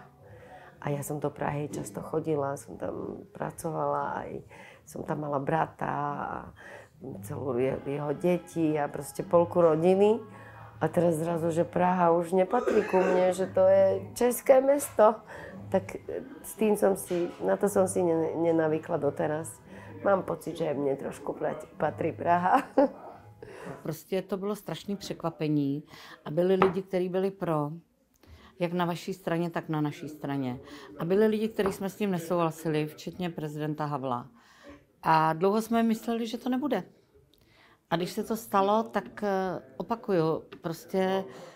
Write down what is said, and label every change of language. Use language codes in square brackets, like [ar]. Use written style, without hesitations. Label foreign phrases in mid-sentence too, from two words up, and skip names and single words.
[sk] A ja som do Prahy často chodila, som tam pracovala, aj som tam mala brata a celú jeho deti a proste polku rodiny. A teraz zrazu, že Praha už nepatrí ku mne, že to je české mesto. Tak na to som si nenavykla doteraz. Mám pocit, že mne trošku patří Praha. [cs] Prostě to bylo strašné překvapení a byli lidi, kteří byli pro, jak na vaší straně, tak na naší straně. A byli lidi, kteří jsme s tím nesouhlasili, včetně prezidenta Havla. A dlouho jsme mysleli, že to nebude. A když se to stalo, tak opakuju, prostě